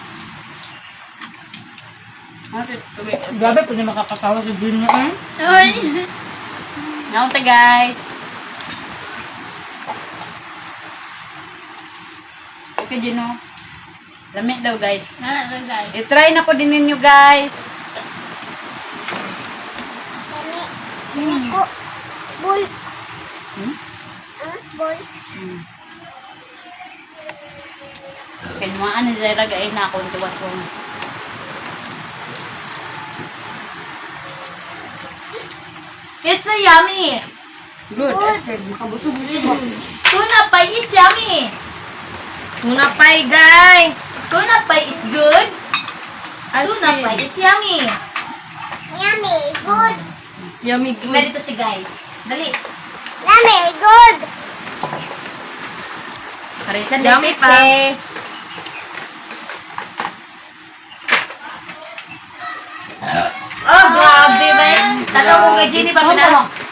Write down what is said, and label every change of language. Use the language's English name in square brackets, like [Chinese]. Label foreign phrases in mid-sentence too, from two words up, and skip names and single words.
[Filipino] Grabe po na makakatawa sa green na eh. Uy. Naunta, guys. Okay, Gino. Lamig daw, guys. Ano guys? I-try na po din ninyo, guys. Bul. Hmm? Bul. [Cebuano] Kinuhaan ni Zara gay na akong tuwasong. [English] It's a yummy. [Filipino] Good. Makabusog nito. [English] Tuna pie is yummy. Tuna pie, guys. Tuna pie is good. As Tuna in. pie is yummy. Yummy, good. Yummy, [Filipino] Tingnan [English] good. [Filipino] dito si guys. Dali. [English] Yummy, good. [Filipino] Karisan [English] Yummy yummy [Filipino] pa. pa. Oh, grabe ba yan? Tataw ko kay Jenny ba na?